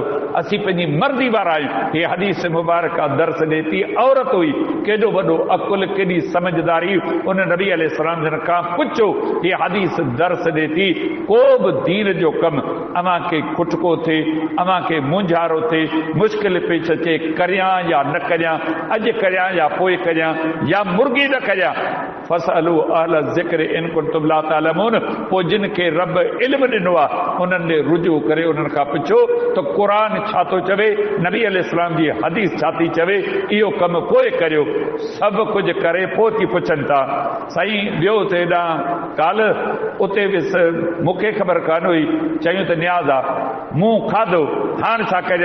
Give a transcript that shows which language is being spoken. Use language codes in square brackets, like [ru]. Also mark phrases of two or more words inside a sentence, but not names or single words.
[sd] असीं पंहिंजी मर्ज़ी वारा आहियूं। हीअ हदीस मुबारक दर्स ॾिए थी औरत हुई, केॾो वॾो अकुल, केॾी समझदारी, उन नबी अलैहिस्सलाम जिन खां पुछो। हीअ हदीस दर्स ॾिए थी को बि दीन जो कमु अव्हां खे खुटको थिए, अव्हां खे मुंझारो थिए, मुश्किल पेश अचे, करियां या न करियां, अॼु करियां या पोइ करियां, या मुर्गी न करियां, [ar] فاسألوا أهل الذكر إن كنتم لا تعلمون. [sd] पोइ जिन खे रब इल्म ॾिनो आहे उन्हनि ॾे रुजू करे उन्हनि खां पुछो त क़ुरान छा थो चवे, नबी अलैहिस्सलाम जी हदीस छा थी चवे, इहो कमु पोइ करियो। सभु कुझु करे पोइ थी पुछनि था। साईं वियो त हेॾां काल, उते वियुसि, मूंखे ख़बर कान हुई, चयूं त न्याज़ आहे, मूं खाधो, हाणे छा करियां?